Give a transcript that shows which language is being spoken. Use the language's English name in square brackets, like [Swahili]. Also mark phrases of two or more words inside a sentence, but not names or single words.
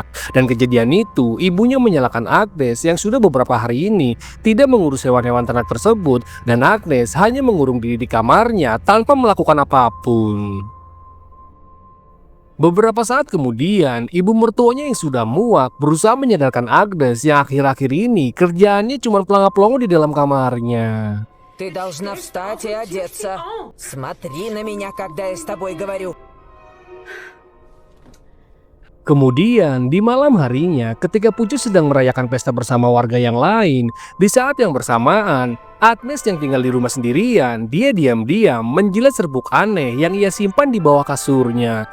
[Indonesian] Dan kejadian itu, ibunya menyalahkan Agnes yang sudah beberapa hari ini tidak mengurus hewan-hewan ternak tersebut dan Agnes hanya mengurung diri di kamarnya tanpa melakukan apapun. Beberapa saat kemudian, ibu mertuanya yang sudah muak berusaha menyadarkan Agnes yang akhir-akhir ini kerjaannya cuma pelangap-pelongo di dalam kamarnya. [Russian] Ты должна встать и одеться. Смотри на меня, когда я с тобой говорю. [Indonesian] Kemudian di malam harinya ketika Pujo sedang merayakan pesta bersama warga yang lain, di saat yang bersamaan Agnes yang tinggal di rumah sendirian, dia diam-diam menjilat serbuk aneh yang ia simpan di bawah kasurnya.